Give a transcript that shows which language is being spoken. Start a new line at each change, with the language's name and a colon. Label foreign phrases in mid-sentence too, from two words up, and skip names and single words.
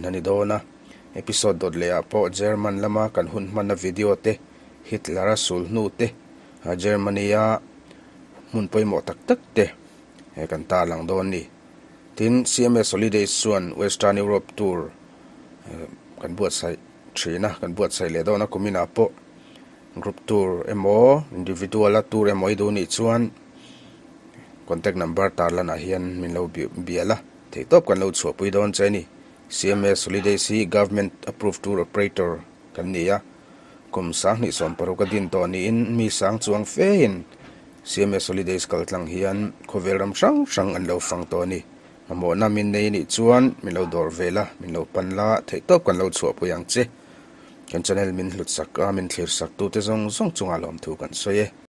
Mizo: ani dona episode dot le apo German lama kan hun man video te Hitler sul nu te Germania mun poimo tak tak te kan ta lang don ni tin CMS holidays suan Western Europe tour kan buat sai China kan buat sai le dona kumina po
English: group tour
Mizo: emo
English: individual tour
Mizo: emo idu ni chuan
English: contact number
Mizo: tarlana hian min lo biala thei top kan lo chho pui don chani CMS holidays hi
English: government approved tour operator
Mizo: kan nia kum sang ni som paru ka din to ni in mi sang chuang fe in CMS holidays kaltlang hian khoveram sang sang an lo fang to ni amo na min nei ni chuan min lo dor vela min lo panla thei top kan lo chho puyang che kan channel min hlut sak a min thlir sak tu te zong zong chunga lom thu kan soye